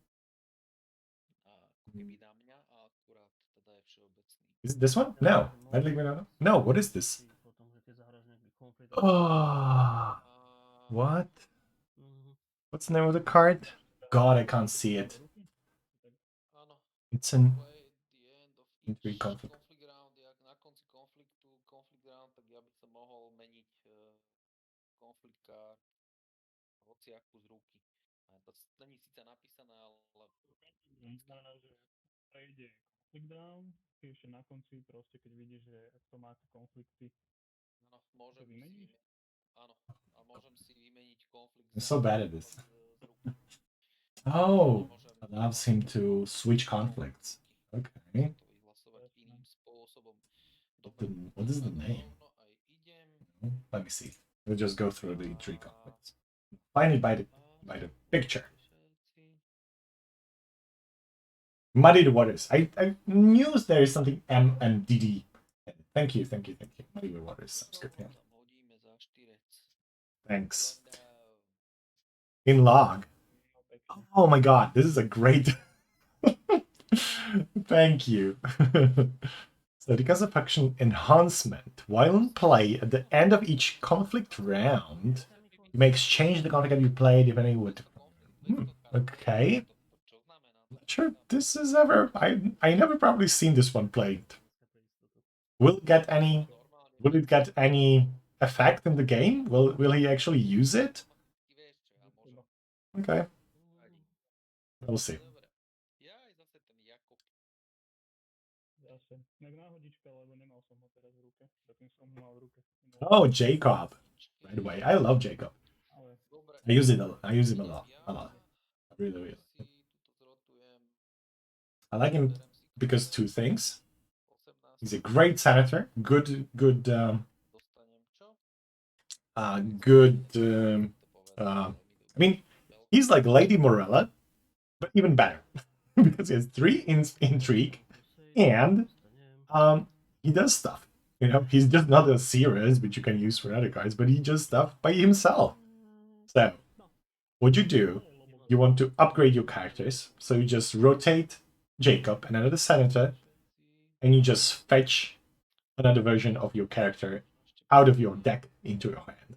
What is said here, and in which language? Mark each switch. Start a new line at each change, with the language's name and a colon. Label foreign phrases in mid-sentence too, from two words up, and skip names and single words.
English: Is it this one? No. Meddling with others? No, what is this? Oh, what? What's the name of the card? God, I can't see it.
Slovak: Áno,
English: It's when you an play at the end of intrigue each conflict. conflict round,
Slovak: jak na konci
English: conflict round,
Slovak: tak ja by som mohol meniť
English: conflict card
Slovak: hociakú z ruky. A to není síce napísané, ale Znamená, že prejde konflikt down, ty ešte na konci proste, keď vidíš, že to máte konflikty, áno, môžem to si vymeníš? áno, a môžem si vymeniť konflikt
English: I'm
Slovak: za
English: so bad at this.
Slovak: napríklad z ruky.
English: Oh,
Slovak: Môžem
English: allows him to switch conflicts. Okay.
Slovak: to vyhlasovať iným Jasné. spôsobom.
English: What,
Slovak: Dobre,
English: what is the
Slovak: tak
English: name?
Slovak: rovno aj idem.
English: Let me see. We'll just go through the intrigue conflicts. Find it by the picture.
Slovak: Všetci.
English: Muddy the waters. I knew there is something M and DD. Thank you. Muddy the waters. Sounds good. Yeah.
Slovak: Tam hodíme za štyrec.
English: Thanks. Londo. In log.
Slovak: No pekne.
English: Oh my god, this is a great. Thank you. So, because of faction enhancement, while in play at the end of each conflict round, you may exchange the conflict that you played depending on what. Okay. Not sure this is ever. I never probably seen this one played. Will it get any? Will it get any effect in the game? Will he actually use it? Okay, we'll see.
Slovak: Dobre. Jaj, zase ten Jakub. Zase. Tak náhodička, lebo nemal som ho teraz v ruke. Predtým som ho mal v ruke.
English: Oh, Jacob. By the way, I love Jacob.
Slovak: Ale Dobre.
English: I use it. I use him a lot.
Slovak: Ja
English: A lot. Really.
Slovak: si tuto zrotujem.
English: I like him
Slovak: Berem si
English: because
Slovak: koniec.
English: two things. 18. He's a great senator. Good.
Slovak: Dostanem čo?
English: Good.
Slovak: To povedal,
English: I
Slovak: že mi
English: mean, he's like Lady Morella, but even better because he has three intrigue, and he does stuff. You know, he's just not a serious, which you can use for other cards, but he does stuff by himself. So, what you do, you want to upgrade your characters, so you just rotate Jacob and another senator, and you just fetch another version of your character out of your deck into your hand.